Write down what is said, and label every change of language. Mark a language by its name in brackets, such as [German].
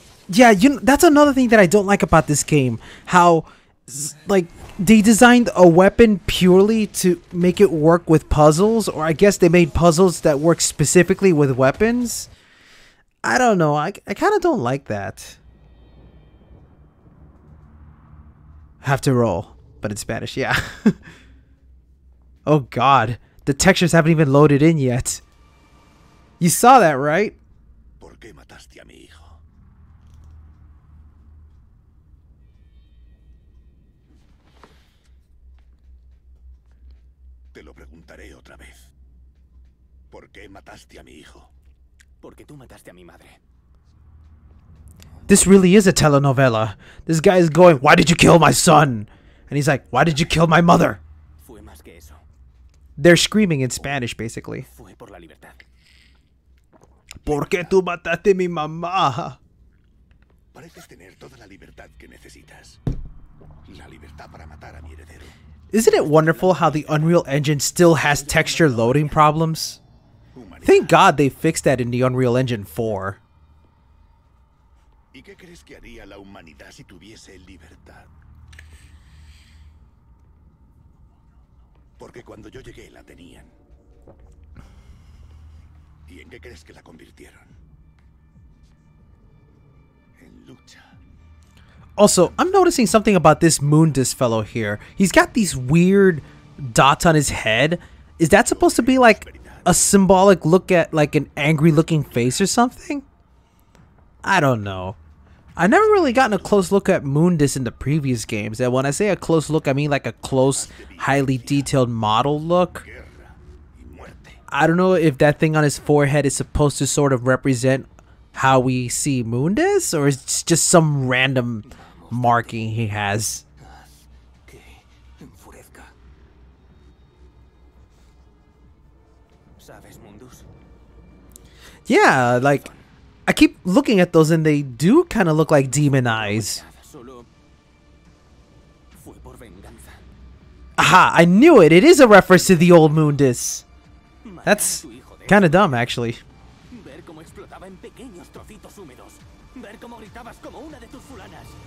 [English] Yeah, that's another thing that I don't like about this game. How, like, they designed a weapon purely to make it work with puzzles, or I guess they made puzzles that work specifically with weapons. I don't know. I kind of don't like that. Have to roll, but in Spanish, yeah. Oh God, the textures haven't even loaded in yet. You saw that, right? [Spanish] ¿Por qué mataste a mi hijo? Te lo preguntaré otra vez. ¿Por qué mataste a mi hijo? Porque tú mataste a mi madre. [English] This really is a telenovela. This guy is going, why did you kill my son? And he's like, why did you kill my mother? [Spanish] Fue más que eso. [English] They're screaming in Spanish, basically. [Spanish] Fue por la libertad. ¿Por qué tú mataste a mi mamá? Pareces tener toda la libertad que necesitas. La libertad para matar a mi heredero. [English] Isn't it wonderful how the Unreal Engine still has texture loading problems? Thank God they fixed that in the Unreal Engine 4. [Spanish] ¿Y qué crees que haría la humanidad si tuviese libertad? Porque cuando yo llegué la tenían. ¿Y en qué crees que la convirtieron? En lucha. [English] Also, I'm noticing something about this Mundus fellow here. He's got these weird dots on his head. Is that supposed to be like a symbolic look at like an angry looking face or something? I don't know. I never really gotten a close look at Mundus in the previous games. And when I say a close look, I mean like a close, highly detailed model look. I don't know if that thing on his forehead is supposed to sort of represent how we see Mundus, or it's just some random marking he has. [Spanish] Que enfurezca. ¿Sabes, Mundus? [English] Yeah, like, I keep looking at those and they do kind of look like demon eyes. [Spanish] Solo fue por venganza. [English] Aha, I knew it. It is a reference to the old Mundus. That's kind of dumb, actually. [Spanish] Ver cómo explotaba en pequeños trocitos húmedos. Ver cómo gritabas como una de tus fulanas.